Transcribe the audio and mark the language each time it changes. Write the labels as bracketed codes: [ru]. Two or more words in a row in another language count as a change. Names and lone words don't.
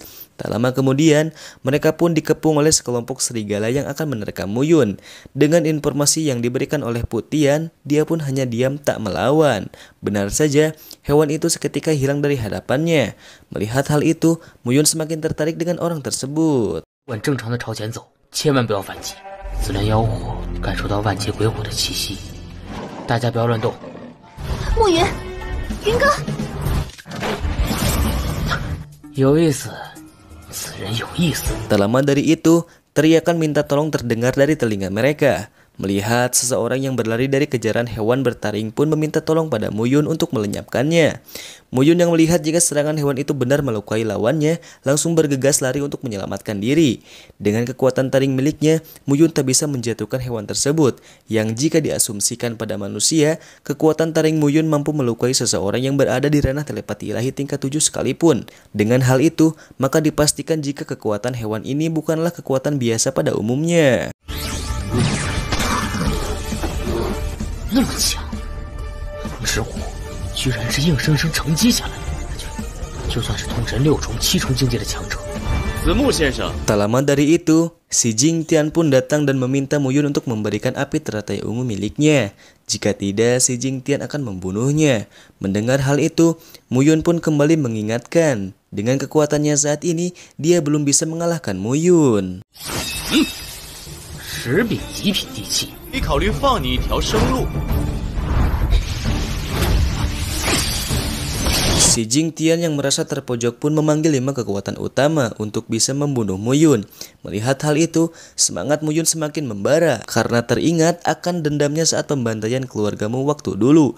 [id] Tak lama kemudian, mereka pun dikepung oleh sekelompok serigala yang akan menerkam Muyun. Dengan informasi yang diberikan oleh Putian, dia pun hanya diam tak melawan. Benar saja, hewan itu seketika hilang dari hadapannya. Melihat hal itu, Muyun semakin tertarik dengan orang tersebut. [zh] 按正常的朝前走，千万不要反击。紫莲妖火感受到万劫鬼火的气息，大家不要乱动。暮云，云哥，有意思，此人有意思。 [id] Tak lama dari itu, teriakan minta tolong terdengar dari telinga mereka. Melihat seseorang yang berlari dari kejaran hewan bertaring pun meminta tolong pada Muyun untuk melenyapkannya. Muyun yang melihat jika serangan hewan itu benar melukai lawannya, langsung bergegas lari untuk menyelamatkan diri. Dengan kekuatan taring miliknya, Muyun tak bisa menjatuhkan hewan tersebut, yang jika diasumsikan pada manusia, kekuatan taring Muyun mampu melukai seseorang yang berada di ranah telepati ilahi tingkat 7 sekalipun. Dengan hal itu, maka dipastikan jika kekuatan hewan ini bukanlah kekuatan biasa pada umumnya. [zh] 那么强，之火居然是硬生生承接下来的，就算是通神6重、7重境界的强者。子木先生， [id] Tak lama dari itu, si Jingtian pun datang dan meminta Muyun untuk memberikan api teratai ungu miliknya. Jika tidak, si Jingtian akan membunuhnya. Mendengar hal itu, Muyun pun kembali mengingatkan, dengan kekuatannya saat ini, dia belum bisa mengalahkan Muyun. [zh] 10 柄极品地器，可以考虑放你一条生路。 [id] Si Jingtian yang merasa terpojok pun memanggil 5 kekuatan utama untuk bisa membunuh Muyun. Melihat hal itu, semangat Muyun semakin membara karena teringat akan dendamnya saat pembantaian keluargamu waktu dulu.